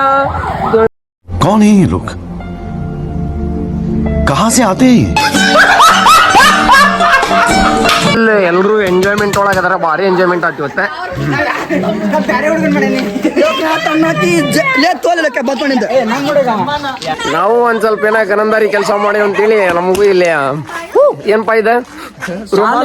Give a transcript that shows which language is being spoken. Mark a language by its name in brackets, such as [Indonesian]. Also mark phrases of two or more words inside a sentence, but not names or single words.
[Hindi] कौन है ये लोग, कहाँ से आते हैं? [Kannada] ಎಲ್ಲರೂ ಎಂಜಾಯ್ಮೆಂಟ್ ಒಳಗದಾರ. ಭಾರಿ ಎಂಜಾಯ್ಮೆಂಟ್ ಆಯ್ತು ಇವತ್ತೆ. ನಾವು ಒಂದ್ ಸ್ವಲ್ಪ ಏನೋ ಗನಂದಾರಿ ಕೆಲಸ ಮಾಡಿ ಅಂತೇಳಿ ನಮಗೂ ಇಲ್ಲಿ ಏನಪ್ಪಾ ಇದೆ ರುಮಾಲು